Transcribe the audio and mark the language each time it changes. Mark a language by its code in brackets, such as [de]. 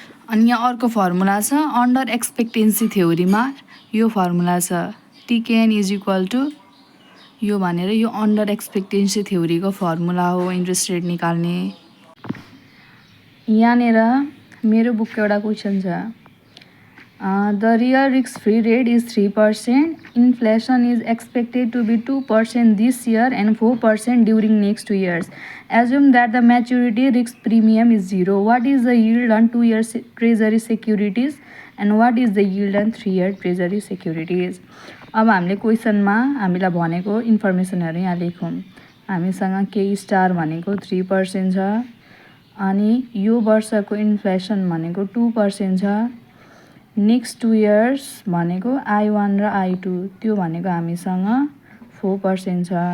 [ne] अनि यहाँ अर्को फर्मुला छ अन्डर एक्सपेक्टेन्सी थ्योरीमा यो फर्मुला छ TKN इज इक्वल टु यो भनेर यो अन्डर एक्सपेक्टेन्सी थ्योरीको फर्मुला हो इन्ट्रेस्ट रेट निकाल्ने। यहाँनिर मेरो बुकको एउटा क्वेसन छ [en] The real risk-free rate is 3%. Inflation is expected to be 2% this year and 4% during next 2 years. Assume that the maturity risk premium is 0. What is the yield on 2-year treasury securities and what is the yield on 3-year treasury securities? [ne] अब हामीले क्वेसनमा हामीलाई भनेको इन्फर्मेसनहरू यहाँ लेखौँ। हामीसँग के star भनेको 3% छ अनि यो वर्षको इन्फ्लेसन भनेको 2% छ। नेक्स्ट 2 इयर्स भनेको I1 र I2 त्यो भनेको हामीसँग 4% छ।